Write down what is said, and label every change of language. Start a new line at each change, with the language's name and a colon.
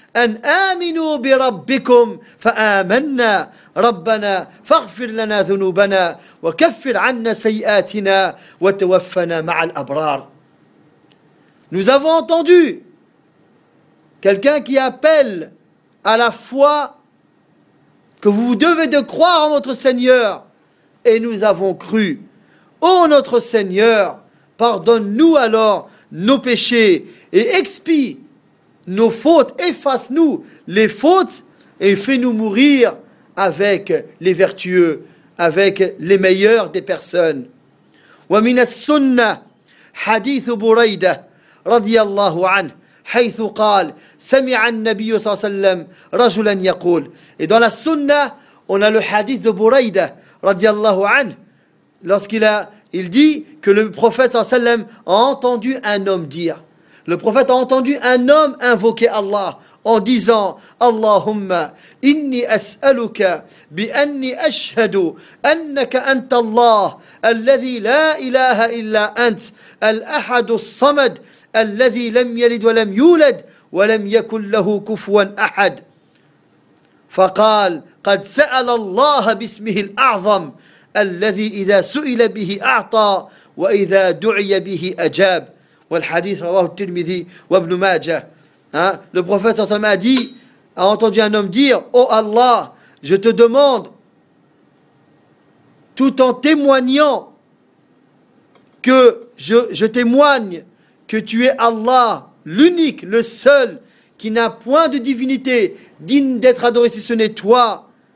Arabic: أن آمنوا بربكم فآمنا ربنا فاغفر لنا ذنوبنا وكفر عنا سيئاتنا وتوفنا مع الأبرار.
French: Nous avons entendu quelqu'un qui appelle à la foi que vous devez de croire en votre Seigneur et nous avons cru. Ô notre Seigneur, pardonne-nous alors nos péchés et expie nos fautes, efface-nous les fautes et fais-nous mourir avec les vertueux, avec les meilleurs des personnes.
Arabic: Wa min as-sunna hadith Buraida radiyallahu anhu حيث قال سمع النبي صلى الله عليه وسلم رجلا يقول.
French: Et dans la sunna, on a le hadith de Buraida
Arabic: radiyallahu anhu,
French: lorsqu'il a, il dit que le prophète sallam a entendu un homme dire. Le prophète a entendu un homme invoquer Allah en disant:
Arabic: Allahumma inni as'aluka bi anni ashhadu annaka anta Allah alladhi la ilaha illa ant al-ahad as-samad الذي لم يلد ولم يولد ولم يكن له كفوا أحد. فقال قد سأل الله باسمه الأعظم الذي إذا سئل به أعطى وإذا دعي به أجاب. والحديث رواه الترمذي وابن ماجه.
French: Le prophète
Arabic: صلى الله عليه وسلم
French: a entendu un homme dire: Ô Allah, je te demande, tout en témoignant que je témoigne que tu es Allah, l'unique, le seul, qui n'a point de divinité digne d'être adoré si ce n'est toi.